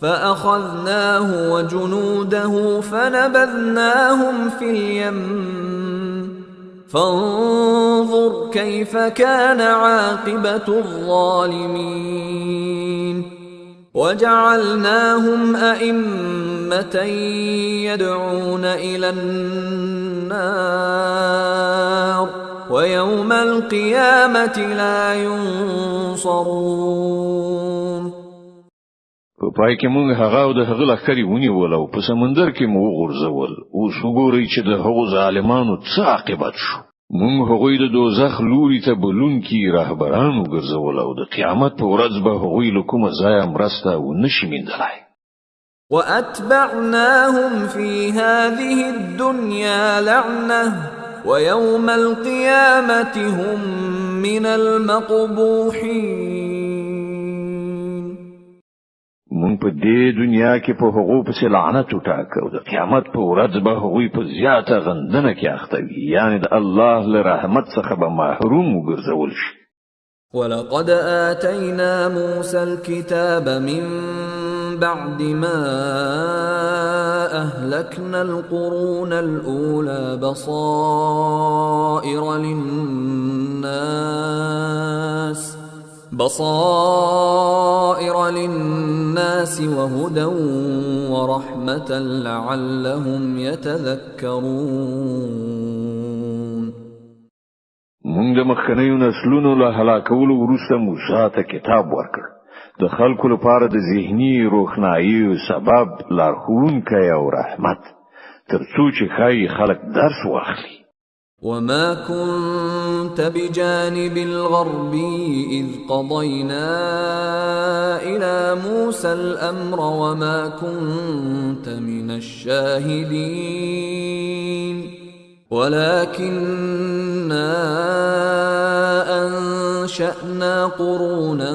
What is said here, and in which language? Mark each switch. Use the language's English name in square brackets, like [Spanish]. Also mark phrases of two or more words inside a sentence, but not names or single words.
[Arabic] فأخذناه وجنوده فنبذناهم في اليم فانظر كيف كان عاقبة الظالمين وجعلناهم أئمة يدعون إلى النار ويوم القيامة لا ينصرون. [Pashto] په پای کې موږ هغه او د هغه لخرې ونیول او په سمندر کې مو وغورځول. اوس وګورئ چې د هغو ظالمانو څه عاقبت شو. موږ هغوی د دوزخ لوري ته بلونکي رهبران وګرځول او د قیامت په ورځ به هغوی له کومه ځایه مرسته ونشي موندلی. [Arabic] وأتبعناهم في هذه الدنيا لعنة ويوم القيامة هم من المقبوحين. [Pashto] مونږ په دې دنیا کې په هغو پسې لعنت وټاکه او د قیامت په ورځ به هغوی په زیاته غندنه کې اخته وي، یعنی د الله له رحمت څخه به محروم وګرځول شي. [Arabic] ولقد آتينا موسى الكتاب من بعد ما أهلكنا القرون الأولى بصائر للناس وهدى ورحمة لعلهم يتذكرون. [Pashto] موږ د مخکنیو نسلونو له هلاکولو وروسته موسی ته کتاب ورکړ د خلکو لپاره د ذهني روښنايي سبب لارښوونکی او رحمت ترڅو چې ښایي خلک درس واخلي. [Arabic] وما كنت بجانب الغربي إذ قضينا إلى موسى الأمر وما كنت من الشاهدين ولكننا أنشأنا قرونا